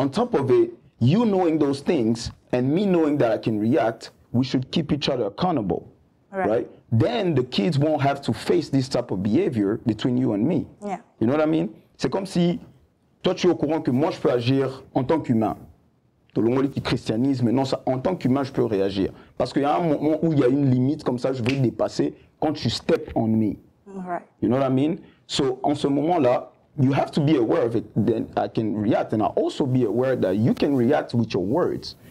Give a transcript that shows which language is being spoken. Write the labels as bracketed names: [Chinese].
[English] On top of it, you knowing those things and me knowing that I can react, we should keep each other accountable. Right? Then the kids won't have to face this type of behavior between you and me. Yeah. You know what I mean? [French] C'est comme si toi tu es au courant que moi je peux agir en tant qu'humain. Dans le christianisme, non, ça, en tant qu'humain je peux réagir. Parce qu'il y a un moment où il y a une limite comme ça, je vais dépasser quand tu [English] step on me. Right. You know what I mean? So [French] en ce moment-là, [English] you have to be aware of it, then I can react. And I also be aware that you can react with your words.